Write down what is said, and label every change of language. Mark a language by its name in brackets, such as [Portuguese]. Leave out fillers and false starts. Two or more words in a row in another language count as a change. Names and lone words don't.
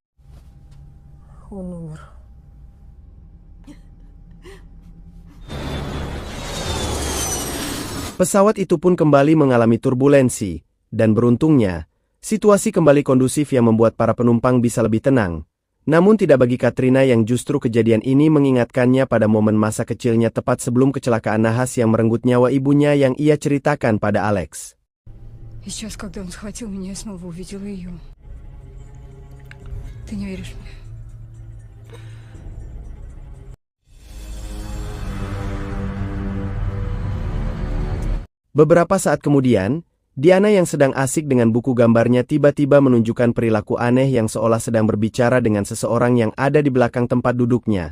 [Indonesian] Pesawat itu pun kembali mengalami turbulensi, dan beruntungnya, situasi kembali kondusif yang membuat para penumpang bisa lebih tenang. Namun tidak bagi Katrina yang justru kejadian ini mengingatkannya pada momen masa kecilnya tepat sebelum kecelakaan nahas yang merenggut nyawa ibunya yang ia ceritakan pada Alex. [Russian] Сейчас, когда он схватил меня, я снова увидела ее. Ты не веришь мне? [Indonesian] Beberapa saat kemudian, Diana yang sedang asik dengan buku gambarnya tiba-tiba menunjukkan perilaku aneh yang seolah sedang berbicara dengan seseorang yang ada di belakang tempat duduknya.